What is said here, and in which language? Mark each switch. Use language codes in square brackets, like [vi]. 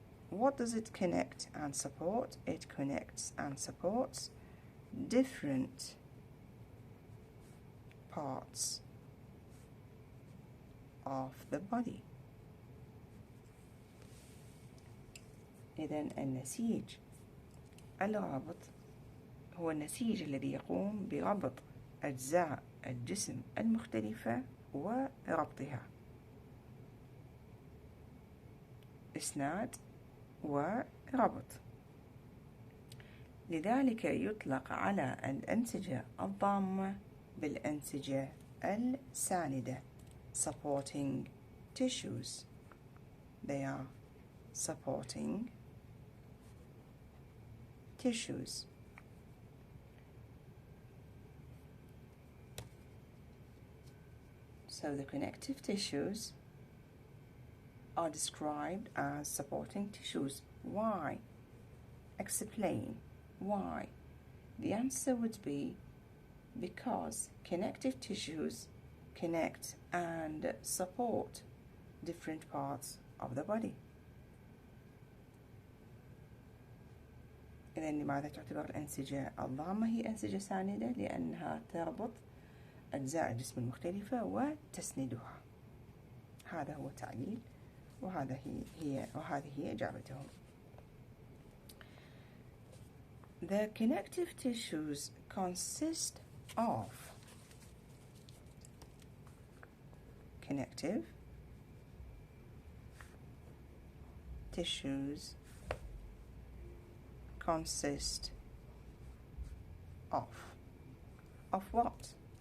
[en] What does it connect and support? It connects and supports different parts of the body. [ar] إذن النسيج الرابط هو النسيج الذي يقوم بربط أجزاء الجسم المختلفة وربطها. إسناد وربط. لذلك يطلق على الأنسجة الضامة بالأنسجة الساندة [en] supporting tissues. They are supporting tissues. So the connective tissues are described as supporting tissues. Why? Explain why. The answer would be because connective tissues connect and support different parts of the body. [ar] إذن لماذا تعتبر الأنسجة الضامة هي أنسجة ساندة؟ لأنها تربط أجزاء الجسم المختلفة وتسندها. هذا هو التعليل وهذه هي إجابتهم. [en] The connective tissues consist of connective tissues consist of what?